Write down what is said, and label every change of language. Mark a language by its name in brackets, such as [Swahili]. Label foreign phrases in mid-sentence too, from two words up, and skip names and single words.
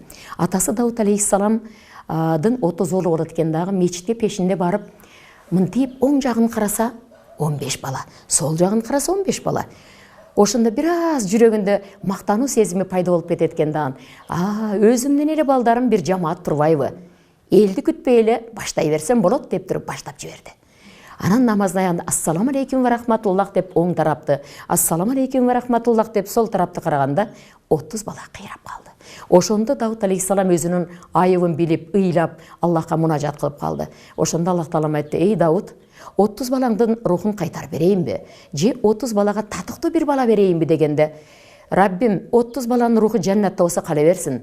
[Kyrgyz] Атасы Дауд алейхиссаламдын 30 оолу болот экен дагы, мечитке пешинде барып, мынтип оң жагын караса 15 бала, сол жагын караса 15 бала. Ошондо бир аз жүрөгүндө мактануу сезими пайда болуп кетет экен дагы. Өзүмдүн эле балдарым бир жамаат турбайбы? Элди күтпөй эле баштай берсем болот деп туруп баштап жиберди. Анан намаздан аягында [Arabic] السلام عليكم ورحمة الله [Kyrgyz] деп оң тарапты, [Arabic] السلام عليكم ورحمة الله [Kyrgyz] деп сол тарапты караганда 30 бала кыйрап калды. Ошондо Дауд алейхиссалам өзүнүн айыбын билип, ыйлап, Аллахка мунажат кылып калды. Ошондо Аллах Таалам айтты: "Эй Дауд, 30 балаңдын рухун кайтарып берейинби? Же 30 балага татыктуу бир бала берейинби?" дегенде, "Раббим, 30 баланын руху жаннатта болсо кала берсин.